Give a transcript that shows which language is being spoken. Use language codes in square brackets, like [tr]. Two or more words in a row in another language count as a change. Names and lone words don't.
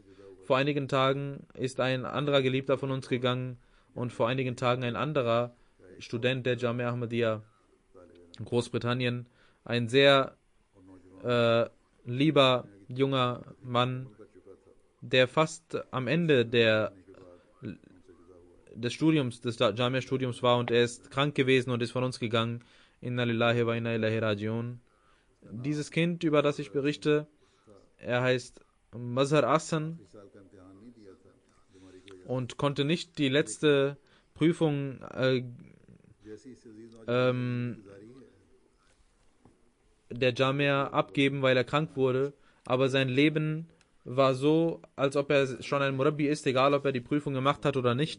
[de] Vor einigen Tagen ist ein anderer Geliebter von uns gegangen und vor einigen Tagen ein anderer Student der Jamia Ahmadiyya in Großbritannien, ein sehr lieber junger Mann, der fast am Ende des Studiums, des Jamia-Studiums war, und er ist krank gewesen und ist von uns gegangen. [ar] إنا لله وإنا إليه راجعون. [de] Dieses Kind, über das ich berichte, er heißt Mazhar Ahsan und konnte nicht die letzte Prüfung der Jamia abgeben, weil er krank wurde, aber sein Leben war so, als ob er schon ein Murabbi ist, egal ob er die Prüfung gemacht hat oder nicht.